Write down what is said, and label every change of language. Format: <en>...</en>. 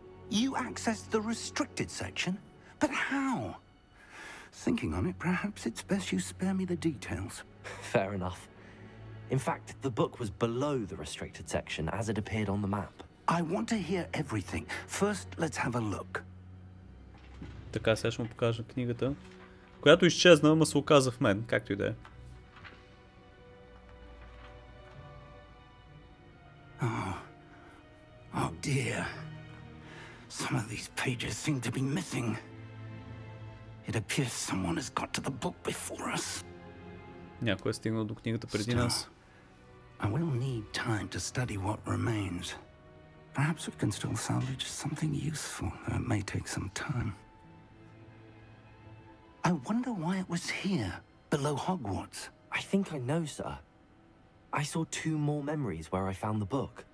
<en>You accessed the restricted section? But how? Thinking on it, perhaps it's best you spare me the details. Fair enough. In fact, the book was below the restricted section as it appeared on the map. I want to hear everything. First, let's have a look.</en> <bg>Така, сега ще му покажа книгата. която изчезна, ама се оказа в мен, както и да е.</bg> <en>Oh dear. Some of these pages seem to be missing. It appears someone has got to the book before us.</en> <bg>Някой е стигнал до книгата преди нас.</bg> <en>I will need time to study what remains. Perhaps we can still salvage something useful, though it may take some time. I wonder why it was here, below Hogwarts. I think I know, sir. I saw 2 more memories where I found the book.</en>